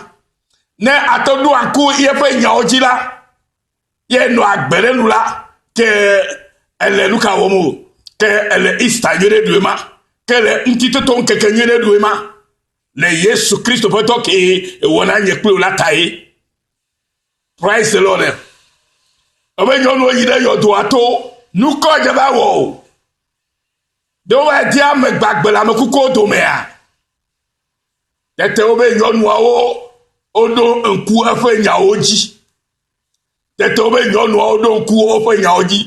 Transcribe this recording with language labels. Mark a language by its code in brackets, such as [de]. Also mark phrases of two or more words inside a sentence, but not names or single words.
[ee] Ne atɔ ɖo ŋku yeƒe nyawo dzi la ye nɔ agbe ɖe nu la ke ele nu ka wɔm o. Ke ele Easter nye ɖe ɖu ema. Ke le ŋutitoto ŋkeke nye ɖe ɖu ema. Le Yesu Kristo ƒe tɔ ke wɔna nye kple la ta ye. [en] Praise the Lord. [ee] Ebe nyɔnuwo yi ɖe yɔdoa to nukɔ dze va wɔ o. Ɖewo va di ame gbagbe le ame kukuwo domea. Tete wobe nyɔnuawo woɖo ŋku eƒe nyawo dzi. Tete wobe nyɔnuawo ɖo ŋku woƒe nyawo dzi.